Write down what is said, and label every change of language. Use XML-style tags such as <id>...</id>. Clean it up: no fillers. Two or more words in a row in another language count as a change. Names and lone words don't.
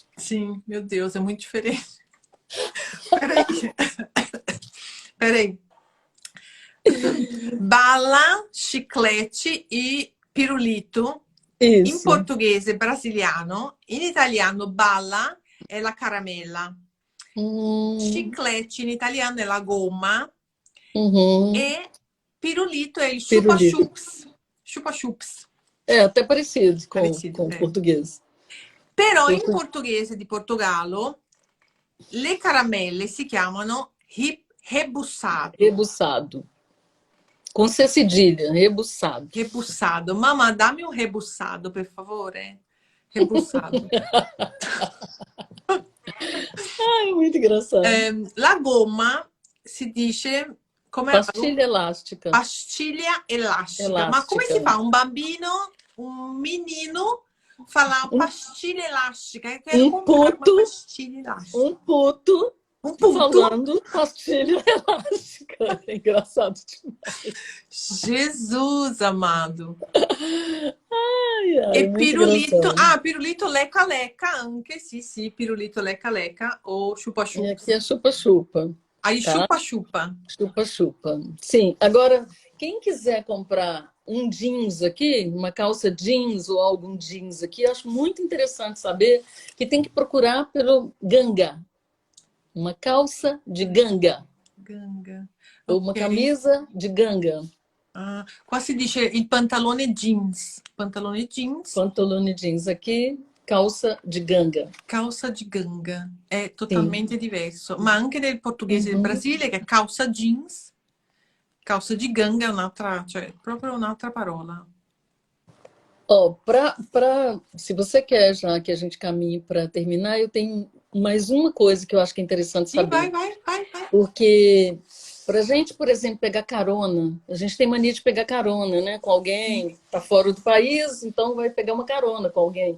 <pt>Sim, meu Deus, é muito diferente. Peraí. Peraí. Bala, chiclete e pirulito.</pt> <it>In</it> <pt>Isso.</pt> <it>portoghese brasiliano, in italiano balla è la caramella. Chiclete in italiano è la gomma Uhum. e pirulito è il</it> <pt>Pirulito. chupa-chups. Chupa-chups. É até parecido Parecido, com o português.</pt> <it>Però in portoghese di Portogallo le caramelle si chiamano rebuçado.</it> <pt>Rebuçado. Com C cedilha, rebuçado. Rebuçado.</pt> <it>Mamma, dammi un rebuçado, per favore.</it> <pt>Rebuçado. Ai, muito engraçado.</pt> <it>La gomma si dice come</it> <pt>Pastilha elástica.</pt> <it>pastiglia elastica. Ma come</it> <pt>Elástica.</pt> <it>si fa? Un bambino, un</it> <pt>menino, fala pastilha elástica. Eu quero comprar uma pastilha elástica. Um puto Um puto? falando pastilha elástica. É engraçado demais. Jesus amado. Ai, ai, E muito pirulito. engraçado.</pt> <it>Ah,</it> <pt>pirulito leca leca</pt> <it>anche. Sì, sì,</it> <pt>pirulito leca leca ou chupa E chupa. aqui é chupa-chupa. Aí Tá? chupa chupa. Chupa-chupa. Sim, agora, quem quiser comprar um jeans aqui, uma calça jeans ou algum jeans aqui, eu acho muito interessante saber que tem que procurar pelo ganga. Uma calça de ganga. Ganga. Ou uma Ok. camisa de ganga.</pt> <it>Ah, qua si dice il pantalone jeans. Pantalone jeans, Pantalone jeans</it> <pt>aqui, calça de ganga. calça de ganga. È Sim.</pt> <it>totalmente diverso. Ma anche nel portoghese del Brasile, che è</it> <pt>calça jeans, calça de ganga</pt> <it>è un'altra, cioè proprio un'altra parola.</it> <pt>Ó, se você quer já que a gente caminhe para terminar, eu tenho mais uma coisa que eu acho que é interessante</pt> <it>Sì,</it> <pt>saber.</pt> <it>vai.</it> <pt>Porque pra gente, por exemplo, pegar carona, a gente tem mania de pegar carona, né, com alguém que tá fora do país, então vai pegar uma carona com alguém.</pt>